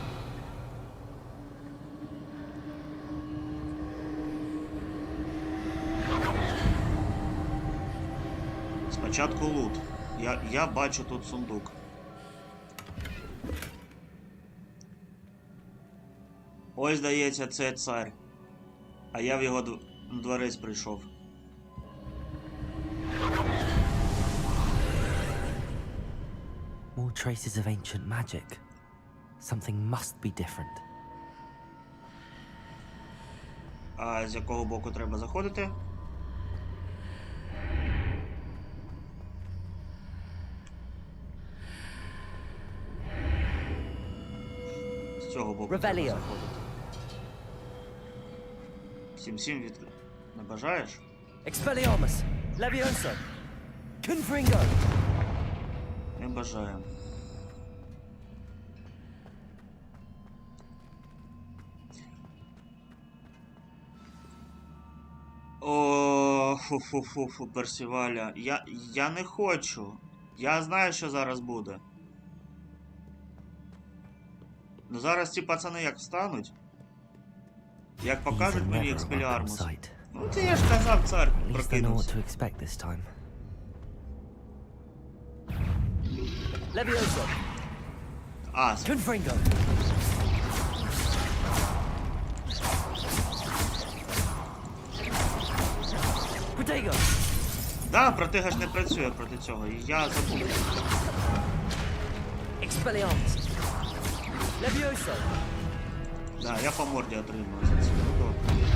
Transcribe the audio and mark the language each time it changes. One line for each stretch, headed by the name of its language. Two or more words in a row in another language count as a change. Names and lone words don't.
Ukrainian: Спочатку лут. Я бачу тут сундук. Ось, здається, це цар. А я в його дворець прийшов.
English: More traces of ancient magic. Something must be different.
Ukrainian: А з якого боку треба заходити? З цього боку треба Revelio. заходити. Всім від... Не бажаєш? Expelliarmus. Levioso. Confringo. Не бажаю. О, фу, Персіваля. Я не хочу. Я знаю, що зараз буде. Ну зараз ці пацани як встануть, як покажуть мені експеліармус. Ну це я ж казав, цар прокинувся. Levioso. Ас. Confringo. Protego. Да, протига ж не працює проти цього, і я забув. Expelliarmus. Levioso. Да, я по морді отримую за це. Ну, добре.